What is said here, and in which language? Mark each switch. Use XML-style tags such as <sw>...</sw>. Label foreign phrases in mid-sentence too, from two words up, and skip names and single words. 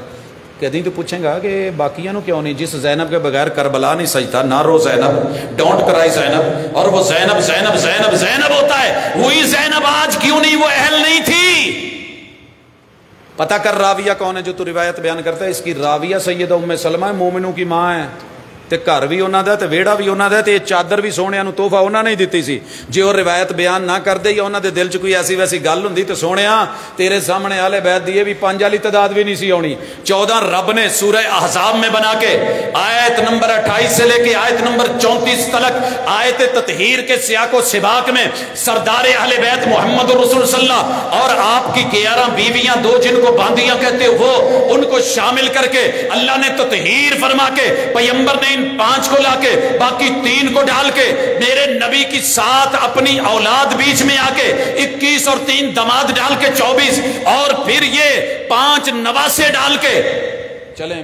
<ur>کہتی تو پوچھیں گا کہ باقیوں نو کیوں نہیں، جس زینب کے بغیر کربلا نہیں سجتا، نہ رو زینب،</ur> <en>don't cry</en> <ur>زینب، اور وہ زینب زینب زینب زینب ہوتا ہے، وہی زینب آج کیوں نہیں، وہ اہل نہیں تھی. پتہ کر راویہ کون ہے جو تو روایت بیان کرتا ہے. اس کی راویہ سیدہ ام سلمہ ہے، مومنوں کی ماں ہے،</ur> <pa>تے گھر بھی انہاں دا تے ویڑا بھی انہاں دا، تے یہ چادر بھی سونیاں نو تحفہ انہاں نے دتی سی. جے وہ روایت بیان نہ کر دے یا انہاں دے دل چ کوئی ایسی ویسی گل ہوندی تے سونیا تیرے سامنے اہل بیت دی بھی 5 والی تعداد بھی نہیں سی آنی.</pa> <ur>14 رب نے سورہ احزاب میں بنا کے آیت نمبر 28 سے لے کے آیت نمبر 34 تک آیت تطہیر کے سیاق و سباق میں سردار اہل بیت محمد رسول صلی اللہ اور آپ کی 11 بیویاں، 2 جن کو باندیاں کہتے وہ، ان کو شامل کر کے اللہ نے تطہیر فرما کے پیغمبر نے 5 کو لا کے باقی 3 کو ڈال کے میرے نبی کی 7 اپنی اولاد بیچ میں آ کے 21 اور 3 دماد ڈال کے 24 اور پھر یہ 5 نواسے ڈال کے چلیں.</ur>